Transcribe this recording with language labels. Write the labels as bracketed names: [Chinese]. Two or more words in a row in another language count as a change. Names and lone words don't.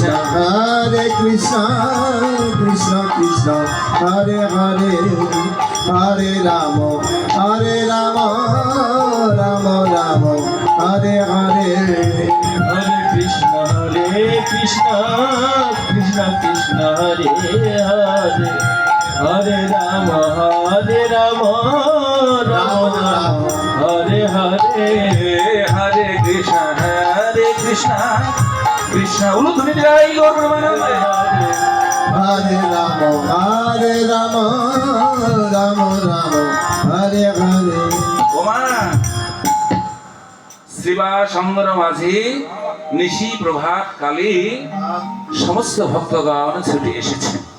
[Sanskrit] Hare Krishna, Krishna Krishna, Hare Hare, Hare Rama, Rama Rama, Hare Hare. হরে কৃষ্ণ কৃষ্ণ কৃষ্ণ হরে হরে হরে রাম রাম রাম হরে হরে হরে কৃষ্ণ কৃষ্ণ [Bangla] উলুধ্বনি জয় গৌর প্রেমানন্দে [Sanskrit] Hare Rama, Rama Rama, Hare Hare. [Bangla] ওমা শ্রীবা সঙ্গর মাঝে নিশি প্রভাত কালে সমস্ত ভক্তগণ ছুটে এসেছে।